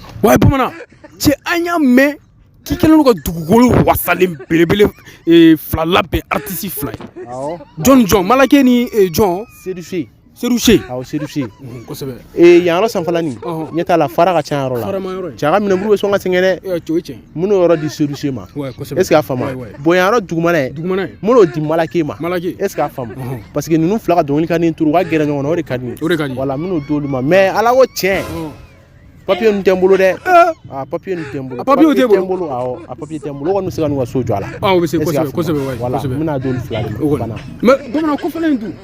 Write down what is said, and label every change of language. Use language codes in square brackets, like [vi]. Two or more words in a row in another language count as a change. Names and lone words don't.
[bm] Ouais, Bamanan, cɛ an y'a mɛn k'i kɛlen don ka dugukolo wasalen belebele fila labɛn artiste fila ye. Awɔ. Jɔn Malakey ni jɔn Seydou chee. Awɔ Seydou chee. Kosɛbɛ. Yan yɔrɔ sanfɛla nin ɲɛ t'a la fara ka ca yɔrɔ la. Cɛ a ka minɛnburu bɛ sɔn ka sɛgɛn dɛ. O ye tiɲɛ. Mun n'o yɔrɔ di Seydou chee ma. Kosɛbɛ. [fr] Est ce que [bm] a faamu. Bon yan yɔrɔ dugumana ye. Mun n'o di Malakey ma. [fr] Est ce que [bm] a faamu. [fr] Parce que [bm] ninnu fila ka dɔnkili ka di n turu u ka gɛrɛ ɲɔgɔn na o de ka di n ye. O de ka di. Voilà mun n'o d'olu ma mais ala ko tiɲɛ. Papier nun tɛ n bolo dɛ. Papier nun tɛ n bolo. Papier tɛ n bolo. Awɔ a papier tɛ n bolo. O kɔni bɛ se ka n'u ka so jɔ a la. O bɛ se kosɛbɛ. Voilà n bɛna d'olu fila de ma. Mais Bamanan kɔfɛla in dun.